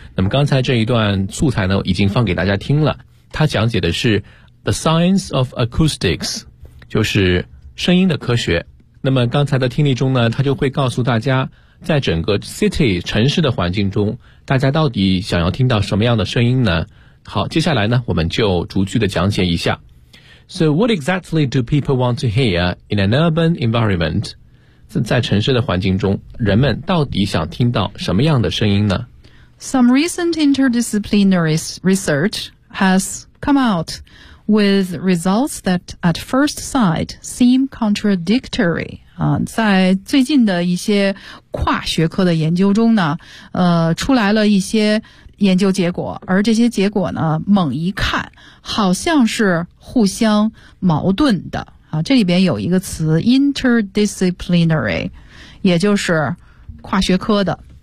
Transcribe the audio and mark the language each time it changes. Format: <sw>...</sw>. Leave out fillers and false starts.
<zh>那么刚才这一段素材呢，已经放给大家听了，它讲解的是</zh> <en>The science of acoustics，</en> <zh>就是声音的科学。那么刚才的听力中呢，它就会告诉大家，在整个 city 城市的环境中，大家到底想要听到什么样的声音呢？好，接下来呢，我们就逐句的讲解一下。</zh> <en>So what exactly do people want to hear in an urban environment?</en> <zh>在城市的环境中，人们到底想听到什么样的声音呢？</zh> <en>Some recent interdisciplinary research has come out with results that at first sight seem contradictory.</en> <zh>在最近的一些跨学科的研究中呢，出来了一些研究结果，而这些结果呢，猛一看好像是互相矛盾的啊。这里边有一个词 interdisciplinary， 也就是跨学科的。</zh>